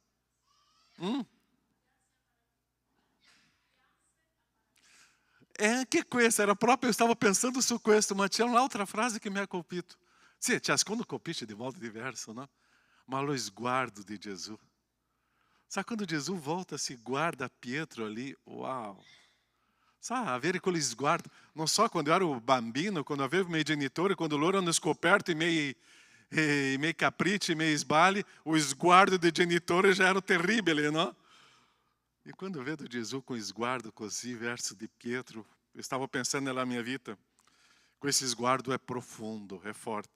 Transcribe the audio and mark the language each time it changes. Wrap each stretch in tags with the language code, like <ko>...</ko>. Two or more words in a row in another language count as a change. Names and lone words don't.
<it>É anche questa, era proprio, eu stavo pensando su questo, ma c'è un'altra frase che mi ha colpito. Sì, ciascuno colpisce di modo diverso, no? Ma lo sguardo di Gesù.</it> <pt>Sabe quando</pt> <it>Gesù volta, se guarda Pietro ali, uau!</it> <pt>Sabe,</pt> <it>avere quello sguardo, non so, quando eu ero bambino, quando avevo miei genitori, quando loro hanno scoperto i miei capricci, i miei sbagli, o sguardo dei genitori já era terribile, no? E quando eu vedo Gesù com sguardo così verso di Pietro, eu stavo pensando nella mia vita, questo sguardo è profondo, è forte.</it>